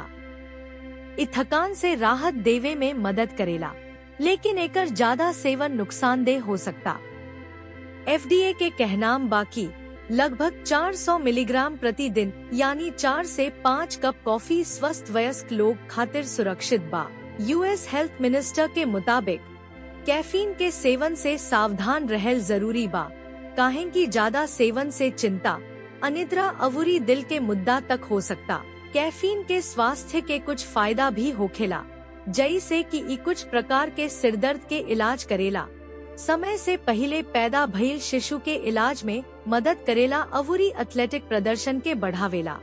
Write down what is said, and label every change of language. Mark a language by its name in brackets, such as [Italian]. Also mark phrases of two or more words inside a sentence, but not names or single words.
[Bhojpuri] इ थकान से राहत देवे में मदद करेला, लेकिन एकर ज्यादा सेवन नुकसानदेह हो सकता। FDA के कहनाम बाकी लगभग 400 मिलीग्राम प्रतिदिन यानी 4 से 5 कप कॉफी स्वस्थ वयस्क लोग खातिर सुरक्षित बा। US हेल्थ मिनिस्टर के मुताबिक कैफीन के सेवन से सावधान रहल जरूरी बा, काहे कि ज्यादा सेवन से चिंता, अनिद्रा अवूरी दिल के मुद्दा तक हो सकता। कैफीन के स्वास्थ्य के कुछ फायदा भी होखेला, जैसे कि ई कुछ प्रकार के सिरदर्द के इलाज करेला, समय से पहले पैदा भइल शिशु के इलाज में मदद करेला, अवूरी एथलेटिक प्रदर्शन के बढ़ावेला।